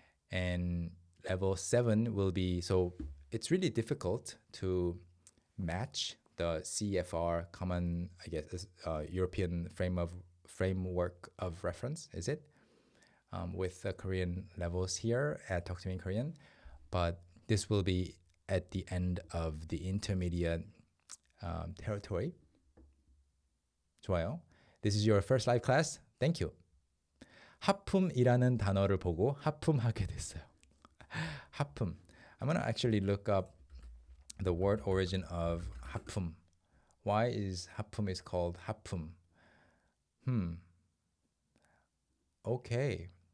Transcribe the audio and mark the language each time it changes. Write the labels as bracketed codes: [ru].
[en] And level 7 will be, so it's really difficult to match the CFR, common, European framework of reference, is it? With the Korean levels here at Talk to Me in Korean. But this will be at the end of the intermediate territory. [ko] 좋아요. [en] This is your first live class. Thank you. [ko] 하품이라는 단어를 보고 하품하게 됐어요. 하품. [en] I'm going to actually look up the word origin of 하품. Why is 하품 is called 하품? Okay.